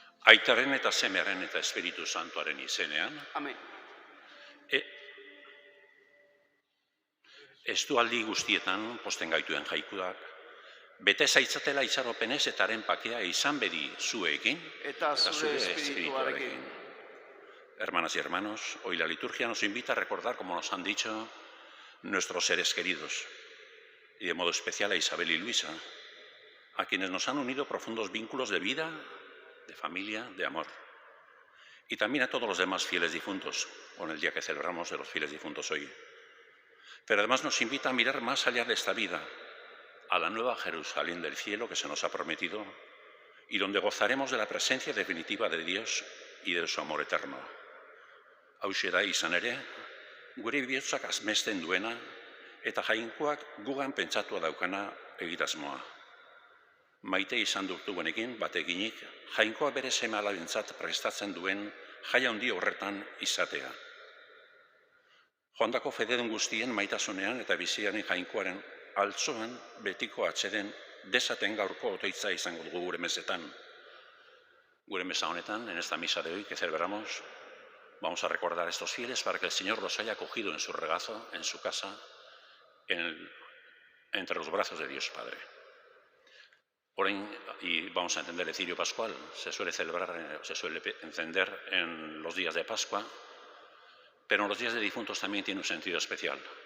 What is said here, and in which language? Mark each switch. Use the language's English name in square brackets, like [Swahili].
[Basque] Aitaren eta Semearen eta Espiritu Santuaren izenean. Amen. Estualdi guztietan posten gaituen jaikuak, bete zaitzatela itxaropenez eta haren pakea izan bedi zuekin eta zure espirituarekin. [Spanish] Hermanas y hermanos, hoy la liturgia nos invita a recordar, como nos han dicho, nuestros seres queridos, y de modo especial a Isabel y Luisa, a quienes nos han unido profundos vínculos de vida, de familia, de amor. Y también a todos los demás fieles difuntos, con el día que celebramos de los fieles difuntos hoy. Pero además nos invita a mirar más allá de esta vida, a la nueva Jerusalén del cielo que se nos ha prometido y donde gozaremos de la presencia definitiva de Dios y de su amor eterno. [Basque] Hauxe da izan ere, gure bihotzak azmesten duena eta jainkoak gugan pentsatua daukana egitasmoa. Maite izan dugunekin bateginik, jainkoa bere seme-alabentzat prestatzen duen jai handi horretan izatea. Joandako fededun guztien maitasunean eta biziaren jainkoaren altzoan betiko atseden desaten gaurko otoitza izango dugu gure mesetan. Gure mesa honetan, [Spanish] en esta misa de hoy que celebramos, vamos a recordar a estos fieles para que el Señor los haya acogido en su regazo, en su casa, entre los brazos de Dios Padre. Y vamos a entender el cirio pascual, se suele encender en los días de Pascua, pero en los días de difuntos también tiene un sentido especial.